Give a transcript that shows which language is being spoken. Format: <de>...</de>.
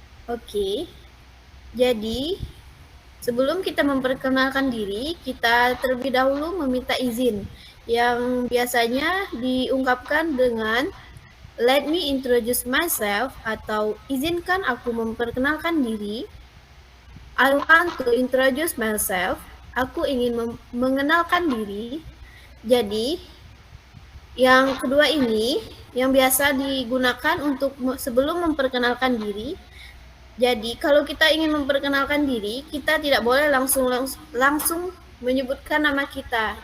<id>Oke, jadi sebelum kita memperkenalkan diri, kita terlebih dahulu meminta izin, yang biasanya diungkapkan dengan</id> <en>let me introduce myself</en> <id>atau izinkan aku memperkenalkan diri.</id> <en>I want to introduce myself.</en> <id>Aku ingin mengenalkan diri. Jadi, yang kedua ini yang biasa digunakan untuk sebelum memperkenalkan diri. Jadi, kalau kita ingin memperkenalkan diri, kita tidak boleh langsung menyebutkan nama kita.</id>